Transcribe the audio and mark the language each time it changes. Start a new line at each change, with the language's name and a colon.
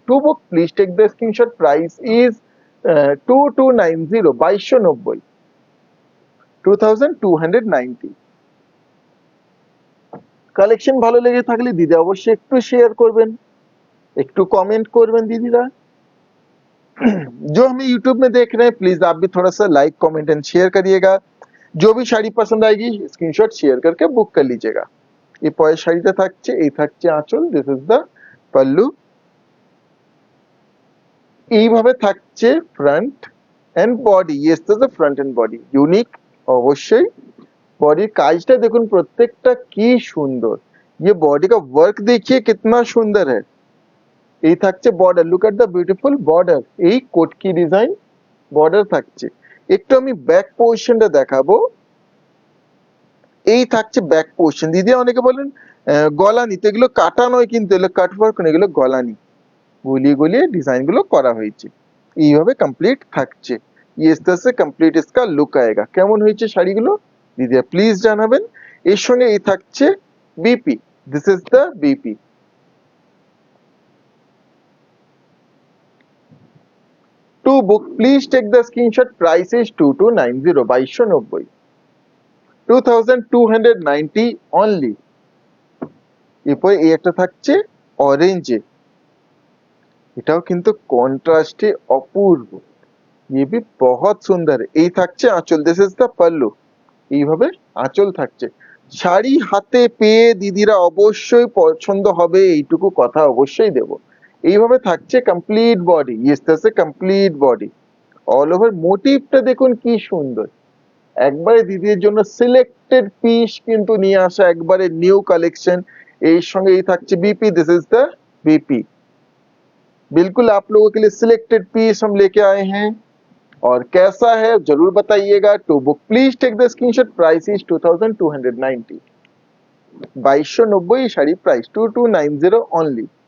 English: To book please take the screenshot, price is 2290, 2290, 2290।
Bangla: Collection ভালো লেগে থাকলে দিদি অবশ্যই একটু শেয়ার করবেন, একটু कमेंट করবেন दीदीरा।
Hindi: जो हमें यूट्यूब में देख रहे हैं प्लीज आप भी थोड़ा सा लाइक कमेंट एंड शेयर करिएगा। जो भी শাড়ি पसंद आएगी स्क्रीनशॉट शेयर करके बुक कर लीजिएगा।
Bangla: এই পরের শাড়িটা থাকছে, এই থাকছে আঁচল,
English: This is the pallu.
Bangla: এইভাবে থাকছে
English: Front end body, yes this is front end body, unique অবশ্যই।
Bangla: বডির কাজটা দেখুন প্রত্যেকটা কি সুন্দর,
Hindi: ये बॉडी का वर्क देखिए कितना सुंदर है।
Bangla: এই থাকছে border,
English: look at the beautiful border,
Bangla: এই কোটকি ডিজাইন বর্ডার থাকছে। একটু আমি ব্যাক পোর্শনটা দেখাবো। এই থাকছে ব্যাক পোর্শন। দিদি অনেকে বলেন গলা নিতে, এগুলো কাটা নয় কিন্তু, এগুলো কাট ওয়ার্ক নয়, এগুলো গলানি, গলিয়ে গলিয়ে ডিজাইন গুলো করা হয়েছে। এইভাবে কমপ্লিট থাকছে।
Hindi: ये इस तरह से कंप्लीट इसका लुक आएगा।
Bangla: কেমন হয়েছে শাড়িগুলো দিদি প্লিজ জানাবেন। এর সঙ্গে এই থাকছে BP,
English: This is the BP. To book please take the screenshot, price is 2290, 2290, 2290 only।
Bangla: এরপর এই একটা থাকছে অরেঞ্জে, এটাও কিন্তু কন্ট্রাস্টে অপূর্ব,
Hindi: ये भी बहुत
Bangla: সুন্দর। এই থাকছে আঁচল,
English: This is the pallu.
Bangla: এইভাবে আঁচল থাকছে। শাড়ি হাতে পেয়ে দিদিরা অবশ্যই পছন্দ হবে, এইটুকু কথা অবশ্যই দেব। এইভাবে থাকছে
English: Complete body, yes this is complete body all over.
Bangla: মোটিভটা দেখুন কি সুন্দর, একবারে দিদির জন্য সিলেক্টেড পিস কিন্তু নিয়ে আসা, একবারে নিউ কালেকশন। এর সঙ্গে এই থাকছে BP,
English: This is the BP.
Hindi: बिल्कुल आप लोगों के लिए सिलेक्टेड पीस हम लेके आए हैं, और कैसा है जरूर बताइएगा।
English: To book please take the screenshot, price is 2290, 2290 sari price, 2290 only.